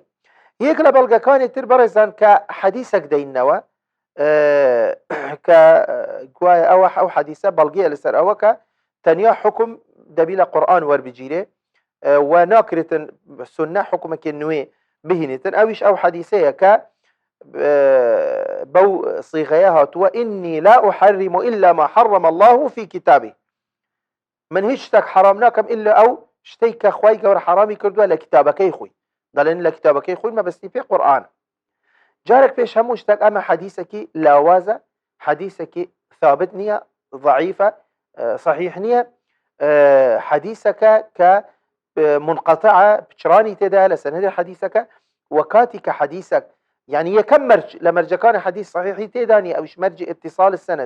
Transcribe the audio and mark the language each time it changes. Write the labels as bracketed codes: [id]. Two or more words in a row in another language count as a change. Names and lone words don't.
[ckb] یەک لە بەڵگەکانی تر بەڕێزان کە حەدیسێک دەینەوە کە گوایە ئەو حەدیسە بەڵگەیە لەسەر ئەوە کە تەنیا حکم دەبی لە قورئان وەربگیرێ و ناکرێتن سوننە حکومێکی نوێ بهێنێتن. ئەویش ئەو حەدیسەیە کە بەو صیغەیە هاتووە [ar] ئینی لا أحرم إلا ما حرم الله في كتابه، [ckb] من هیچ شتێک حرام ناکەم ئللا ئەو شتەی کە خوای گەورە حرامی کردووە لە کتابەکەی خۆی. دەڵێن لە کتابەکەی خۆی مەبەستی پێ قورئان. جارێک پێش هەموو شتێک ئەمە حەدیسێکی لاوازە، حەدیسێکی ثابت نییە، ضعیفە، صحیح نییە، حەدیسەکە کە منقطعە، پچرانی تێدا لە سەنەدی حەدیسەکە، و کاتی کە حەدیسەک یعنی یەکەم مەرج لە مەرجەکانی حەدیس صحیحی تێدا نیە، ئەویش مەرجی [ar] اتصال السەنەدە.